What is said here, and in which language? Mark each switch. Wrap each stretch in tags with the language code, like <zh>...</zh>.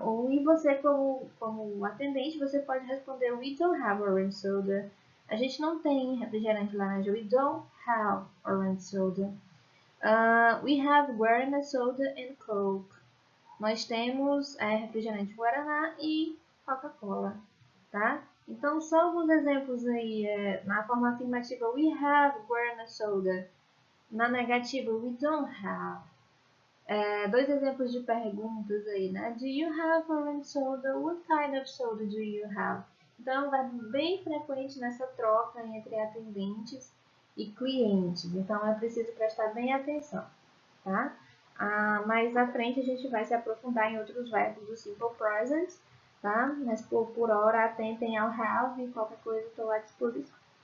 <pt>E você, como atendente, você pode responder</pt> <en>We don't have orange soda.</en> <pt>A gente não tem refrigerante de laranja.</pt> <en>We don't have orange soda. We have Guaraná soda and Coke.</en> <pt>Nós temos refrigerante Guaraná e Coca-Cola, tá? Então, só alguns exemplos aí. Na forma afirmativa,</pt> <en>we have Guaraná soda.</en> <pt>Na negativa,</pt> <en>we don't have.</en> <pt>Dois exemplos de perguntas aí, né?</pt> <en>Do you have orange soda? What kind of soda do you have?</en> <pt>Então, é um verbo bem frequente nessa troca entre atendentes e clientes. Então, é preciso prestar bem atenção, tá? Mais à frente, a gente vai se aprofundar em outros verbos do simple present, tá? Mas por hora, atentem ao have e qualquer coisa estou à disposição.</pt>